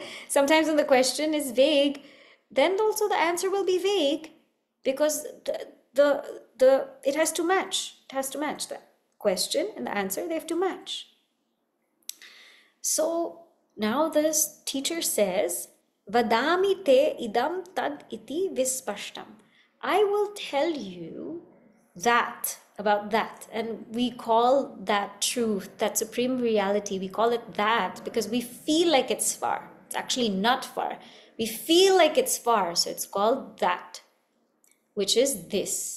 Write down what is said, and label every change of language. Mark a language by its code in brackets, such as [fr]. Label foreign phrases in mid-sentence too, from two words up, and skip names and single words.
[en] Sometimes when the question is vague, then also the answer will be vague because it has to match. It has to match. The question and the answer, they have to match. So now this teacher says, [sa] वदामि ते इदं तद् इति विस्पष्टम्. [en] I will tell you that, about that. And we call that truth, that supreme reality, we call it that because we feel like it's far. It's actually not far. We feel like it's far, so it's called that, which is this.